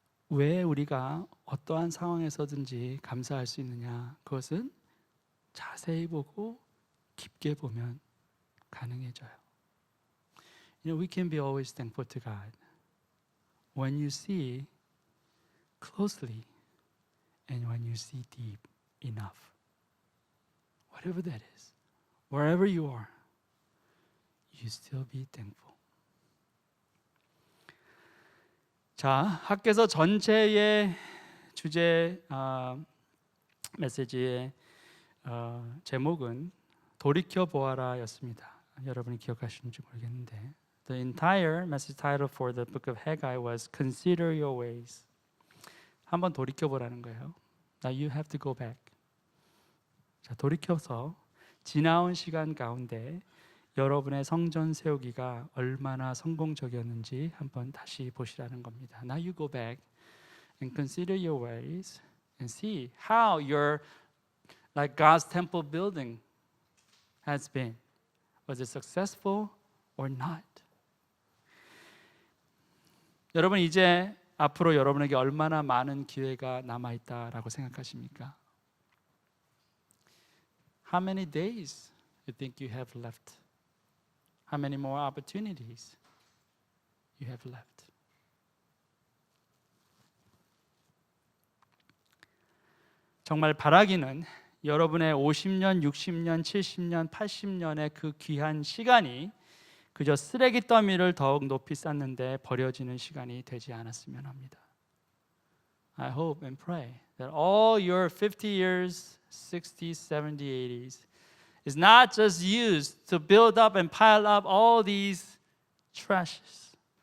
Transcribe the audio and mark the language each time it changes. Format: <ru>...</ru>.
<ko>왜 우리가 어떠한 상황에서든지 감사할 수 있느냐? 그것은 자세히 보고 깊게 보면 가능해져요.</ko> <en>We can be always thankful to God when you see closely and when you see deep enough. Whatever that is, wherever you are, you still be thankful.</en> <ko>자, 학개서 전체의 주제 메시지의 제목은 돌이켜 보아라였습니다. 여러분이 기억하시는지 모르겠는데,</ko> <en>the entire message title for the book of Haggai was Consider your ways.</en> <ko>한번 돌이켜 보라는 거예요.</ko> <en>Now you have to go back.</en> <ko>자, 돌이켜서 지나온 시간 가운데 여러분의 성전 세우기가 얼마나 성공적이었는지 한번 다시 보시라는 겁니다.</ko> <en>Now you go back and consider your ways and see how your like God's temple building has been. Was it successful or not?</en> <ko>여러분 이제 앞으로 여러분에게 얼마나 많은 기회가 남아 있다라고 생각하십니까?</ko> <en>How many days you think you have left? How many more opportunities you have left?</en> <ko>정말 바라기는 여러분의 50년, 60년, 70년, 80년의 그 귀한 시간이 그저 쓰레기 더미를 더욱 높이 쌓는데 버려지는 시간이 되지 않았으면 합니다.</ko> <en>I hope and pray that all your 50 years, 60s, 70s, 80s is not just used to build up and pile up all these trashes.</en>